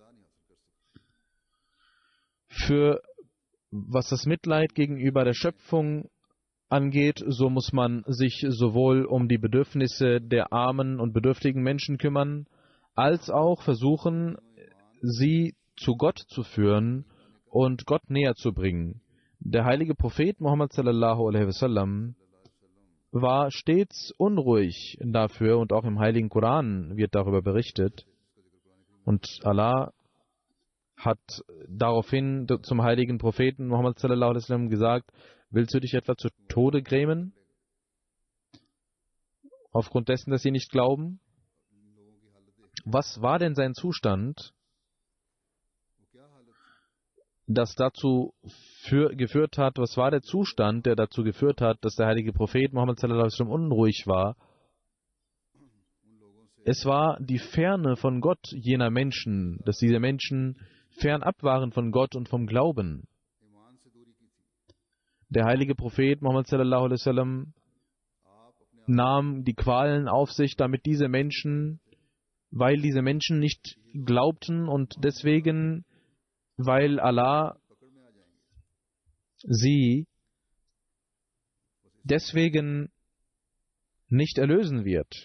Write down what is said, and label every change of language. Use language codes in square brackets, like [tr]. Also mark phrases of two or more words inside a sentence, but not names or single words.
[de] Für was das Mitleid gegenüber der Schöpfung angeht, so muss man sich sowohl um die Bedürfnisse der armen und bedürftigen Menschen kümmern, als auch versuchen, sie zu Gott zu führen und Gott näher zu bringen. Der heilige Prophet Muhammad [ar] صلى الله عليه وسلم [de] war stets unruhig dafür, und auch im heiligen Koran wird darüber berichtet. Und Allah hat daraufhin zum heiligen Propheten Muhammad [ar] صلى الله عليه وسلم [de] gesagt: Willst du dich etwa zu Tode grämen? Aufgrund dessen, dass sie nicht glauben? Was war denn sein Zustand, das dazu geführt hat, was war der Zustand, der dazu geführt hat, dass der heilige Prophet Muhammad [ar] صلى الله عليه وسلم [de] unruhig war? Es war die Ferne von Gott jener Menschen, dass diese Menschen fernab waren von Gott und vom Glauben. Der heilige Prophet Muhammad [ar] صلى الله عليه وسلم [de] nahm die Qualen auf sich, damit diese Menschen, weil diese Menschen nicht glaubten und deswegen, weil Allah sie deswegen nicht erlösen wird.